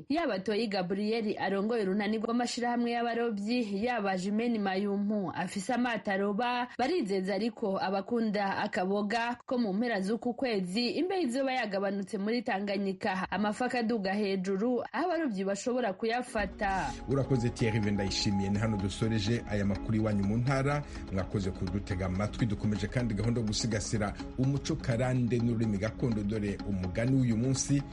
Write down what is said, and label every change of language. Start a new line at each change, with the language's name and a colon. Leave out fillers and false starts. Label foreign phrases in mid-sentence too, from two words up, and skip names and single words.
Rundi: Yaba Toyi Gabriel arongoye urunani rw'amashirahamwe y'abarovyi yaba Jimene Mayumpu afise amato aroba barizeza ariko abakunda akaboga ko mu mpera z'uku kwezi imbeho izoba yagabanutse muri Tanganyika amafaka aduga hejuru aho abarovyi bashobora kuyafata. Urakoze Thierry Vendayishimiye. Ni hano dusoreje aya makuru iwanyu mu ntara. Mwakoze kudutega amatwi.
Kinyarwanda: Dukomeje kandi gahunda yo gusigasira umuco karande n'ururimi gakondo dore umugani w'uyu munsi